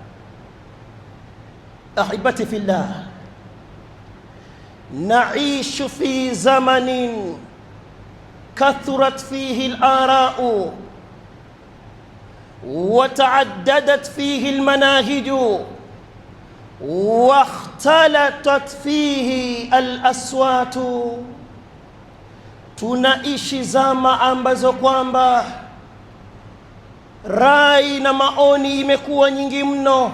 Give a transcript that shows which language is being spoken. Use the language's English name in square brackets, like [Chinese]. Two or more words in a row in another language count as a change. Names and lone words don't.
[Arabic] أحبتي في الله، نعيش في زمن كثرت فيه الآراء وتعددت فيه المناهج واختلطت فيه الأصوات. [Swahili] Tunaishi zama ambazo kwamba rai na maoni imekuwa nyingi mno.